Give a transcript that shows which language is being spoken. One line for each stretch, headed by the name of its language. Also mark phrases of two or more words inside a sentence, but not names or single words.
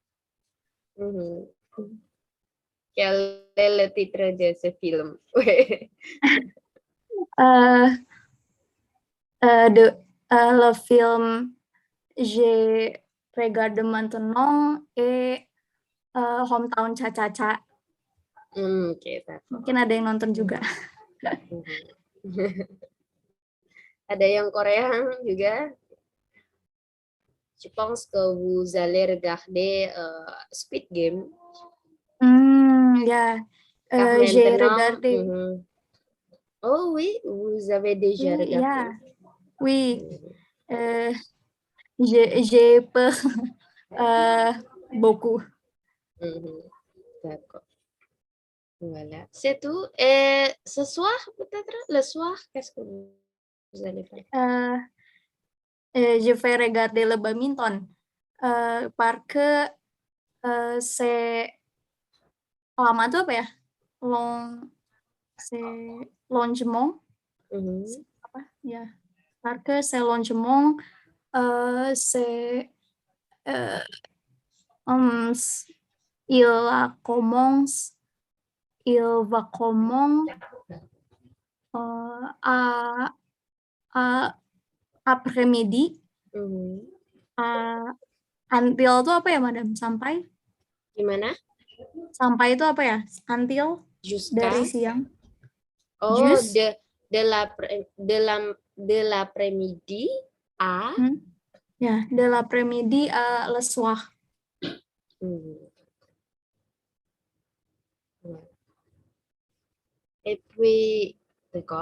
French: Quel est le titre de ce film? Euh, le film je regarde maintenant est Hometown Cha-Cha-Cha. Ok, d'accord.
Indonesian: Mungkin ada yang nonton juga. Ada yang Korea juga.
French: Je pense que vous allez regarder Squid Game.
Indonesian: Ya,
French: Car j'ai maintenant, regardé. oh oui, vous avez déjà Oui, regardé. ya. Oui, j'ai peur beaucoup. D'accord. Voilà, c'est tout. Et ce soir, peut-être, le soir, qu'est-ce que vous allez faire? Je vais regarder le badminton parce que c'est
Indonesian: lama tuh apa ya?
French: C'est longement.
Indonesian: Apa ya?
French: Parce que c'est longement, c'est il commence, il va comment à après-midi.
Indonesian: Until itu apa ya, Madam? Sampai? Gimana? Sampai itu apa ya? Until
French: Jusqu'à?
Indonesian: dari siang. Oh,
French: Jus? de l'après-midi à? Ya, de l'après-midi à le soir. Et puis, d'accord.